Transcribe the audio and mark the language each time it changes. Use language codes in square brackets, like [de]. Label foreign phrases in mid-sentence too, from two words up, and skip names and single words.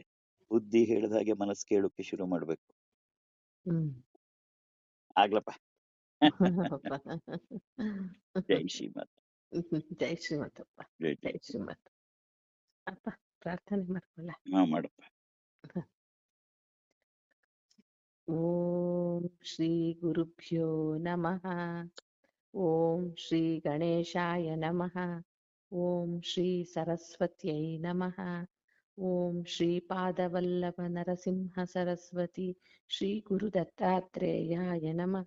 [kn] ಬುದ್ಧಿ ಹೇಳಿದ ಹಾಗೆ ಮನಸ್ಸು ಕೇಳೋಕೆ ಶುರು ಮಾಡ್ಬೇಕು. ಆಗ್ಲಪ್ಪ. ಜೈ ಶ್ರೀಮತ್. ಜೈ ಶ್ರೀಮತಪ್ಪ. ಜೈ ಶ್ರೀಮತ್. ಅಪ್ಪ ಪ್ರಾರ್ಥನೆ ಮಾಡ್ಕೊಳ್ಳ. ಮಾಡಪ್ಪ. [sa] ಓಂ ಶ್ರೀ ಗುರುಭ್ಯೋ ನಮಃ. ಓಂ ಶ್ರೀ ಗಣೇಶಾಯ ನಮಃ. ಓಂ ಶ್ರೀ ಸರಸ್ವತ್ಯೈ ನಮಃ. ಓಂ ಶ್ರೀ ಪಾದವಲ್ಲಭ ನರಸಿಂಹ ಸರಸ್ವತಿ ಶ್ರೀ ಗುರು ದತ್ತಾತ್ರೇಯಾಯ ನಮಃ.